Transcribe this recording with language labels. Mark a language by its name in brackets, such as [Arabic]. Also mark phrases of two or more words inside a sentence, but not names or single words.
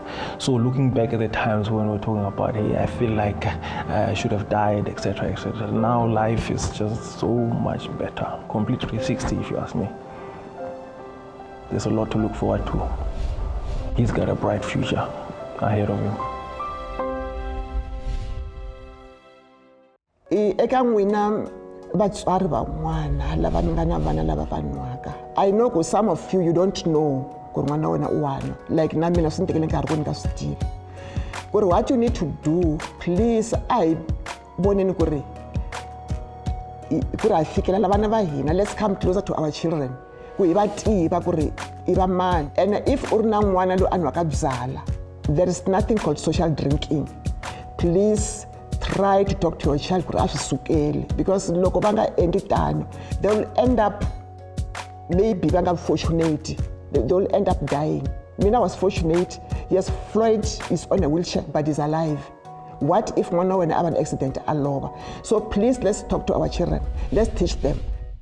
[English] So looking back at the times when we're talking about, hey, I feel like I should have died, etc., etc. Now life is just so much better. Complete 360, if you ask me. There's a lot to look forward to. He's got a bright future ahead of him. [Tsonga] Eka n'wina vatswari van'wana lava ni nga na vana lava va nwaka. [English] I know [Tsonga] ku [English] some of you don't know [Tsonga] ku ri n'wana wa wena u wa nwa. Like na mina swi ni tekele nkarhi ku ni nga swi tivi. Ku ri [English] what you need to do, please, [Tsonga] a hi voneni ku ri hi fikelela vana va hina. [English] Let's come closer to our children. [Tsonga] Ku hi va tiva ku ri i va mani. [English] And if [Tsonga] u ri na n'wana loyi a nwaka byala, [English] there is nothing called social drinking. Please try to talk to your child [Tsonga] ku ri a swi sukeli, [English] because [Tsonga] loko va nga endli tano, [English] they will end up, maybe [Tsonga] va nga [English] fortunate, they will end up dying. Mina was fortunate. Yes, Floyd is on a wheelchair, but he's alive. What if one when I have an accident all over? So please, let's talk to our children. Let's teach them.